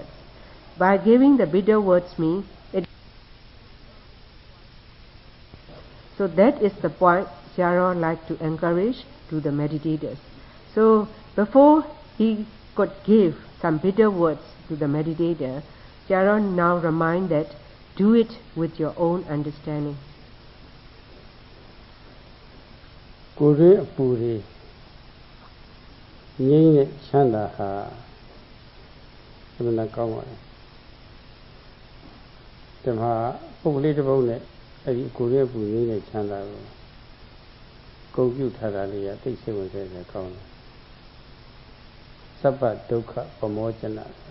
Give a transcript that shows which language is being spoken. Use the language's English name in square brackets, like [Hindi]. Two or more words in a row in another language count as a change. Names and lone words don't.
[English] By giving the bitter words mean it. So that is the point Sayadaw like to encourage to the meditators. So before he could give some bitter words to the meditator, Sayadaw now remind that do it with your own understanding. [Burmese] ကိုယ်ရင်းအပူတွေငြိမ်းတဲ့ချမ်းသာဟာဘယ်လိုကောင်းပါလဲဒီမှာပုဂ္ဂလိတစ်ပုဒ်နဲ့အဲ့ဒီကိုယ်ရင်းအပူငြိမ်းတဲ့ချမ်းသာကိုဂုဏ်ပြုထားတာလေးကသိစိတ်ဝင်စားတယ်ကောင်းတယ်သဗ္ဗဒုက္ခပမောကျန